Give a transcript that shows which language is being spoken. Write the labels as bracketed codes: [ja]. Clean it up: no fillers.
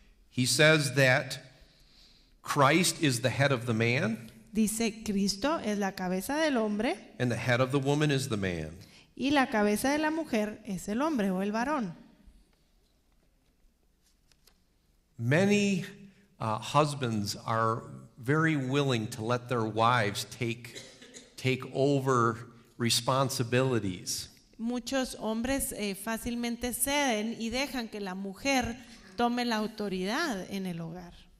[en] He says that Christ is the head of the man, [es] Dice, Cristo es la cabeza del hombre [en] and the head of the woman is the man. [es] y la cabeza de la mujer es el hombre o el varón. [en] Many husbands are very willing to let their wives take over responsibilities. [es] Muchos hombres fácilmente ceden y dejan que la mujer tome la autoridad en el hogar.